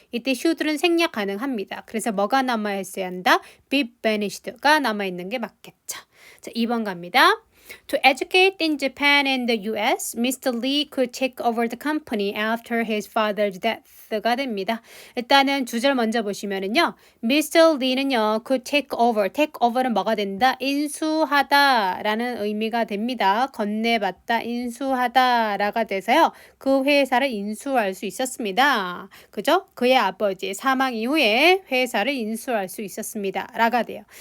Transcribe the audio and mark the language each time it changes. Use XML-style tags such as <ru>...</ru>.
<ko>이때 should는 생략 가능합니다. 그래서 뭐가 남아있어야 한다? be banished가 남아있는 게 맞겠죠. 자, 2번 갑니다.</ko> <en>To educate in Japan and the US, Mr. Lee could take over the company after his father's death</en> <ko>가 됩니다. 일단은 주절 먼저 보시면은요. Mr. Lee는요.</ko> <en>could take over.</en> <ko>take over는 뭐가 된다? 인수하다 라는 의미가 됩니다. 건네받다, 인수하다 라가 돼서요. 그 회사를 인수할 수 있었습니다. 그죠? 그의 아버지 사망 이후에 회사를 인수할 수 있었습니다. 라가 돼요.</ko>